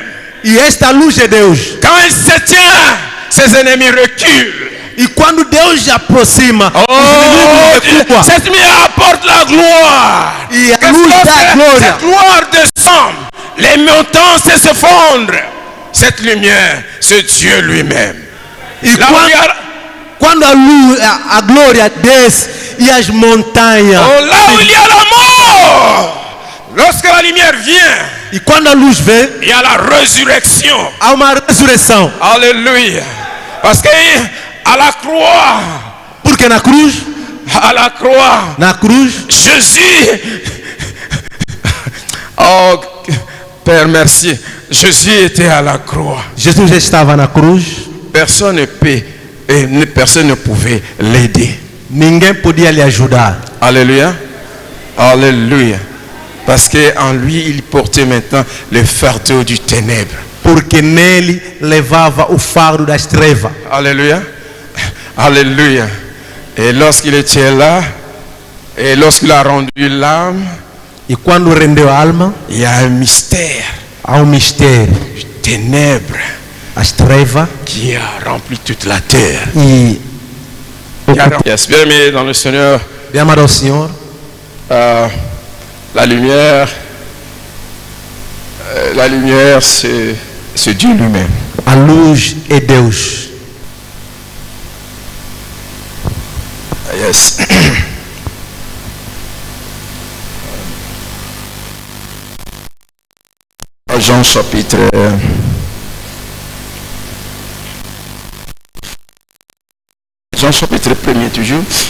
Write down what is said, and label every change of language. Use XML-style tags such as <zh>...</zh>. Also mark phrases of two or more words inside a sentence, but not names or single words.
<pt>E esta luz é Deus.</pt> <fr>Quand il se tient, ses ennemis reculent.</fr> <pt>E quando Deus se aproxima, Oh, os inimigos recuam.</pt> <fr>cette lumière apporte la gloire.</fr> <pt>E a</pt> <fr>Que</fr> <pt>luz dá</pt> <fr>lorsque</fr> <pt>glória.</pt> <fr>cette gloire descend, les montagnes s'effondrent. Cette lumière, c'est Dieu lui-même.</fr> <pt>E</pt> <fr>Là où il y a-</fr> <pt>quando a luz, a glória desce e as montanhas.</pt> <fr>oh, là où il y a la mort, lorsque la lumière vient,</fr> <pt>E quando a luz vem,</pt> <fr>il y a la résurrection.</fr> <pt>há uma ressurreição.</pt> <fr>Alléluia. Parce que À la croix.</fr> <pt>Porque na cruz,</pt> <fr>À la croix.</fr> <pt>na cruz,</pt> <fr>Jésus. Oh, Père, merci. Jésus était à la croix.</fr> <pt>Jesus estava na cruz.</pt> <fr>Personne ne peut et personne ne pouvait l'aider.</fr> <pt>Ninguém podia lhe ajudar.</pt> <fr>Alléluia. Alléluia. Parce qu'en lui, il portait maintenant le fardeau du ténèbre.</fr> <pt>Porque nele levava o fardo das trevas.</pt> <fr>Alléluia. Alléluia. Et lorsqu'il était là, et lorsqu'il a rendu l'âme,</fr> <pt>E quando rendeu a alma,</pt> <fr>il y a un mystère,</fr> <pt>há mistério.</pt> <fr>ténèbres,</fr> <pt>As trevas</pt> <fr>qui a rempli toute la terre.</fr> <pt>e</pt> <fr>Yes, bien aimé dans le Seigneur,</fr> <pt>bem amado ao Senhor,</pt> <fr>la lumière, c'est Dieu lui-même.</fr> <pt>a luz é Deus.</pt> <en>Yes.</en> <fr>Jean chapitre Jean chapitre 1er toujours,</fr>